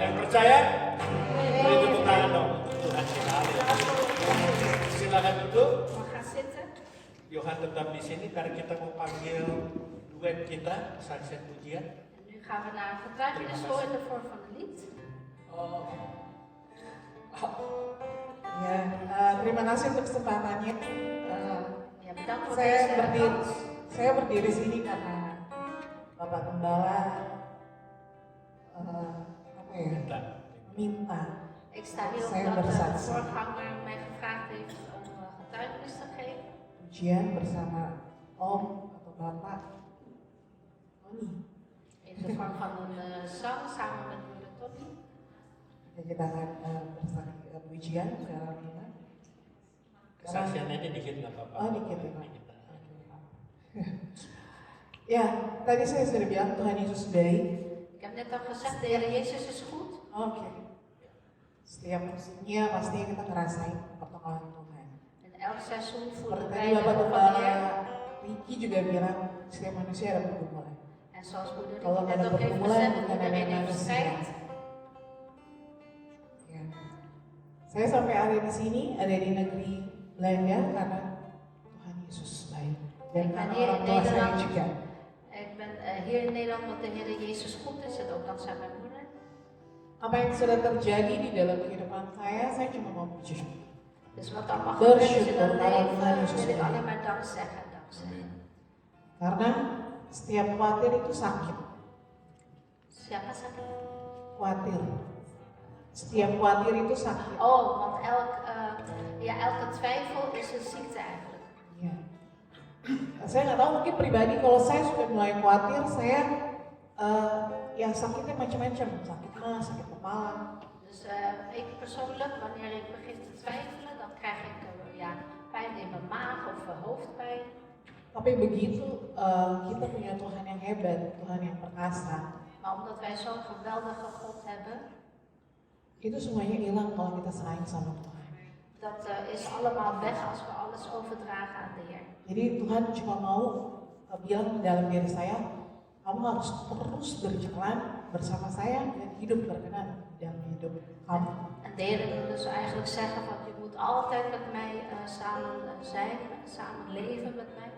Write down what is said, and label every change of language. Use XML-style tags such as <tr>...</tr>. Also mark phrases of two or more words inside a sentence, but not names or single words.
<id>Percaya? Beri tepuk tangan dong untuk Tuhan kita. Silakan duduk.</id> <nl>Mag gaan zitten.</nl> <id>Johan tetap di sini karena kita mau panggil duet kita, kesaksian pujian.</id> <nl>En nu gaan we naar een getuigenis voor in de vorm van een lied.</nl> <id>Ya, terima kasih untuk kesempatannya.</id> <nl>Ja, bedankt voor</nl> <id>Saya</id> <nl>deze</nl> <id>berdiri,</id> <nl>kans.</nl> <id>saya berdiri sini karena Bapak Gembala apa ya, Minta. minta.</id> <nl>Ik sta hier</nl> <id>Saya</id> <nl>omdat de</nl> <id>bersaksi.</id> <nl>voorganger mij gevraagd heeft om getuigenis te geven.</nl> <id>Ujian bersama Om atau Bapak Tony.</id> <nl>In de vorm van een zang samen met broeder Tony.</nl> <id>Ya, kita akan bersaksi pujian secara minta. Kesaksiannya aja dikit nggak apa-apa. Oh, dikit ya, Pak. Ya, tadi saya sudah bilang Tuhan Yesus baik.</id> <nl>Ik heb net al gezegd, de Heer Jezus is goed.</nl> <id>Oke. Setiap musimnya pasti kita ngerasain pertolongan Tuhan.</id> <nl>En elk seizoen voelen</nl> <id>Seperti</id> <nl>wij</nl> <id>tadi</id> <nl>de</nl> <id>Bapak</id> <nl>hulp van de</nl> <id>Gembala</id> <nl>Heer.</nl> <id>Riki juga bilang setiap manusia ada pergumulan.</id> <nl>En zoals broeder</nl> <id>Kalau</id> <nl>Ricky</nl> <id>nggak</id> <nl>net</nl> <id>ada</id> <nl>ook heeft</nl> <id>pergumulan,</id> <nl>gezegd,</nl> <id>bukan ada</id> <nl>iedereen heeft</nl> <id>manusia.</id> <nl>strijd.</nl> <id>Ya. Saya sampai ada di sini, ada di negeri Belanda karena Tuhan Yesus baik. Dan</id> <nl>Ik ben</nl> <id>karena</id> <nl>hier</nl> <id>orang</id> <nl>in</nl> <id>tua saya</id> <nl>Nederland.</nl> <id>juga.</id> <nl>Ik ben hier in Nederland omdat de Heer Jezus goed is en ook dankzij mijn moeder.</nl> <id>Apa yang sudah terjadi di dalam kehidupan saya cuma mau puji.</id> <nl>Dus wat allemaal gebeurd is in</nl> <id>Bersyukur</id> <nl>het</nl> <id>kalau Tuhan</id> <nl>leven,</nl> <id>Yesus</id> <nl>wil ik</nl> <id>baik.</id> <nl>alleen maar dank zeggen. Dankzij.</nl> <id>Karena setiap khawatir itu sakit. Siapa sakit? Khawatir. Setiap khawatir itu sakit.</id> <nl>Oh, want elke twijfel is een ziekte eigenlijk.</nl> <id>Ya. Saya nggak tahu, mungkin pribadi kalau saya sudah mulai khawatir, saya ya sakitnya macam-macam, sakit mah, sakit kepala.</id> <nl>Dus ik persoonlijk, wanneer ik begin te twijfelen, dan krijg ik pijn in mijn maag of hoofdpijn.</nl> <id>Tapi begitu kita punya Tuhan yang hebat, Tuhan yang perkasa,</id> <nl>Maar omdat wij zo'n geweldige God hebben,</nl> <id>itu semuanya hilang kalau kita serahin sama Tuhan.</id> <nl>dat is allemaal weg als we alles overdragen aan de Heer.</nl> <id>Jadi Tuhan cuma mau bilang dalam diri saya, kamu harus terus berjalan bersama saya dan hidup berkenan dalam hidup kamu.</id> <nl>En de Heer wil dus eigenlijk zeggen van je moet altijd met mij samen zijn, samen leven met mij.</nl>